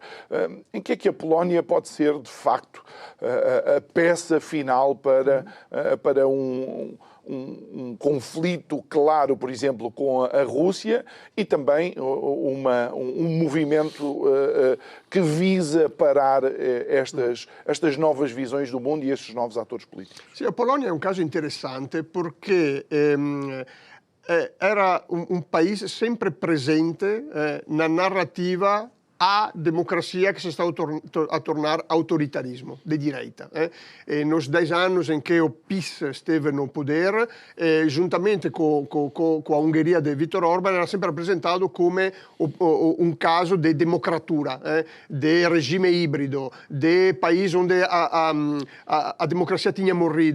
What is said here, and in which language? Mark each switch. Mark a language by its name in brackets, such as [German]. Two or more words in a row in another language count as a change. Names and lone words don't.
[Portuguese] Em que é que a Polónia pode ser, de facto, a peça final para um conflito claro, por exemplo, com a Rússia e também um movimento que visa parar estas novas visões do mundo e estes novos atores políticos? Sì, a Polonia è un caso interessante perché era un paese sempre presente na narrativa a democracia que se está a tornar autoritarismo de direita. Nos 10 anos em que o PiS esteve no poder, juntamente com a Ungheria de Viktor Orban, era sempre apresentado come um caso de democratura, de regime híbrido, de país onde a democracia tinha morrido.